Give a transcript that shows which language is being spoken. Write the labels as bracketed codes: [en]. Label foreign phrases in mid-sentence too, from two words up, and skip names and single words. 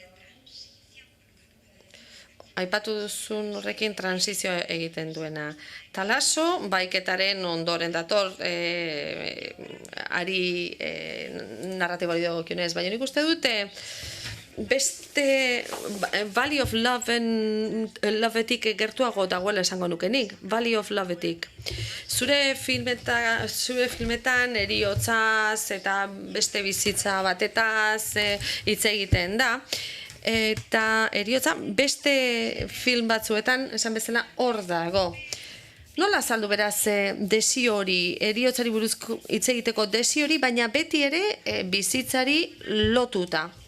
[eu] Aipatu duzun horrekin transizio egiten duena. Talaso, baiketaren ondoren dator, ari narratibari dagokionez, baina nik uste dute, beste Valley of Loveetik gertuago dagoela esango nukenik. Valley of Loveetik. Zure filmetan heriotzaz eta beste bizitza batetaz hitz egiten da. Eta heriotza beste film batzuetan esan bezala hor dago. Nola azaldu beraz desio hori, heriotzari buruzko hitz egiteko desio hori, baina beti ere bizitzari lotuta.